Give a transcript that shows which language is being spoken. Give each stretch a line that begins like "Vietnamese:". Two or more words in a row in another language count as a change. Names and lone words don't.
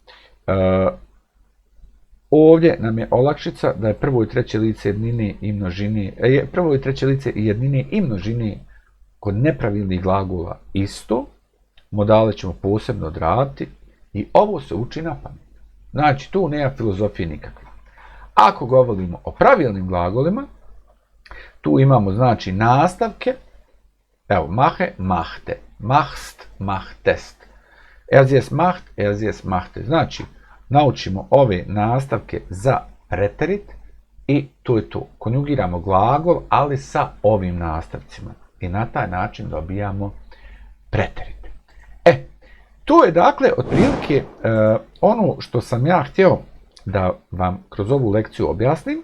Bosnian: Ovdje nam je olakšica da je prvo i treće lice jednine i množine, prvo i treće lice jednine i množine kod nepravilnih glagola isto, modale ćemo posebno odraditi i ovo se uči na pamet. Znači, tu nema filozofije nikakve. Ako govorimo o pravilnim glagolima, tu imamo znači nastavke, evo,
German: mache, machte, machst, machtest, jes macht, jes machte.
Bosnian: Znači, naučimo ove nastavke za preterit i to je to. Konjugiramo glagol, ali sa ovim nastavcima. I na taj način dobijamo preterit. To je dakle otprilike ono što sam ja htio da vam kroz ovu lekciju objasnim.